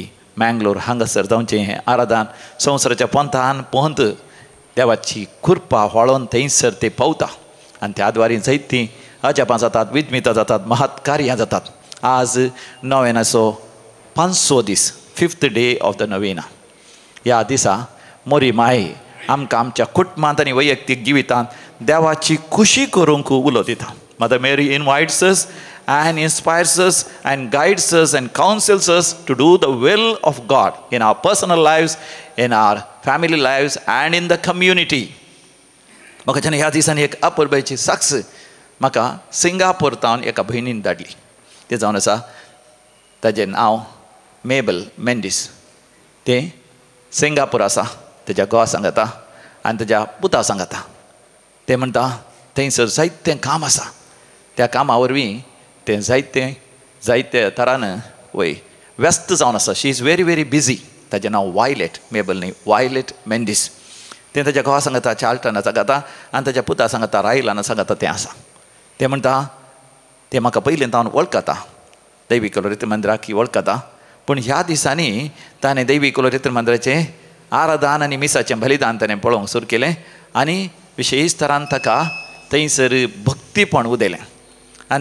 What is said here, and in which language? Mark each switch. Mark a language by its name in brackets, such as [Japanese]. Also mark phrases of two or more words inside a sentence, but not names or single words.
[Konkani] मँगलोर हांगासर जावचें हें आराधन संवसाराच्या पंथान पोहंत देवाची कृपा वाळोवन थंयसर ते पावता आनी त्या द्वारे जायतीं अजापां जातात विजमितां जातात महत् कार्यां जातात आज नोवेनाचो 500 दीस [English] 5th day of the novena [Konkani] ह्या दिसा मोरी माय आमकां आमच्या कुटुंबांत आनी वैयक्तीक जिवितांत देवाची खुशी करूंक उलो दिता [English] Mother Mary invites us and inspires us and guides us and counsels us to do the will of God in our personal lives, in our family lives and in the community. [Konkani] म्हाका जेन्ना ह्या दिसांनी एक अपुरबायची साक्ष म्हाका सिंगापूर तावन एका भयणीन धाडली तें जावन आसा ताजें नांव मेबल मेंडीस तें सिंगापूर आसा तेज्या घोवा सांगता आनी तेज्या पुता सांगता तें म्हणटा थंयसर जायतें काम आसा त्या कामा वरवीं तें जायते तरान वय व्यस्त जावन आसा [English] she is very very busy [Konkani] ताजें नांव वायलेट मेबल न्ही वायलेट मेंडीस तें ताज्या घोवा सांगता चार्ल्टना सांगता आनी ताज्या पुता सांगता रायलाना सांगता तें आसा तें म्हणटा तें म्हाका पयलीं तावन वळखता दैवी कलोरित्र मंदिराक वळखता पूण ह्या दिसांनी ताणें दैवी कलोरित्र मंदिराचें आराधन आनी मिसाचें बलिदान ताणें पळोवंक सुरू केलें आनी विशेश तरान ताका थंयसर भक्तीपण उदेलें आनी